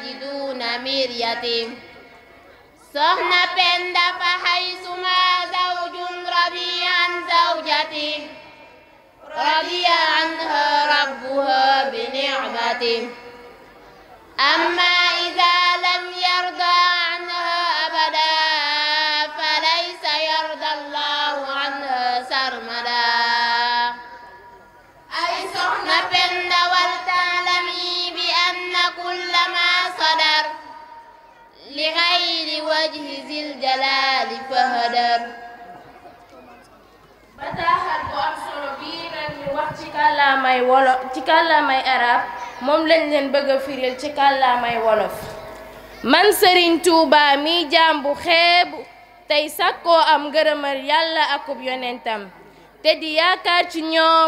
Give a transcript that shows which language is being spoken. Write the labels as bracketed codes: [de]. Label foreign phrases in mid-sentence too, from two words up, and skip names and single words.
[ar] دون مرية soxna Penda فحيثما زوج رضي عن زوجته رضي عنها ربها بنعمته أما إذا لم يرضى عنها أبدا فليس يرضى الله عنها سرمدا أي soxna Penda ولتعلمي بأن كل ما صدر لغير وجه ذي الجلال فهدر [wo] bataaxal bu am solo bii nag ñu wax ci kàllaamay wolof ci kàllaamay arab moom lañ leen bëgg a firil ci kàllaamay wolof man Serigne Touba mi jaam bu xeebu tey sakkoo am ngërëmal yàlla akub yonentam te di yaakaar ci ñoom